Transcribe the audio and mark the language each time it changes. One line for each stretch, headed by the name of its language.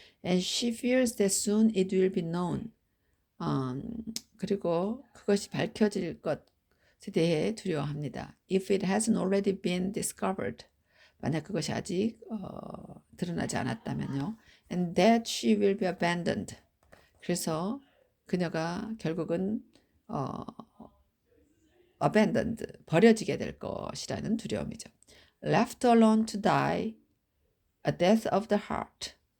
English: And she fears that soon it will be known.
Korean: 그리고 그것이 밝혀질 것에 대해 두려워합니다.
English: If it hasn't already been discovered.
Korean: 만약 그것이 아직 드러나지 않았다면요.
English: And that she will be abandoned.
Korean: 그래서 그녀가 결국은 abandoned, 버려지게 될 것이라는 두려움이죠.
English: Left alone to die, a death of the heart.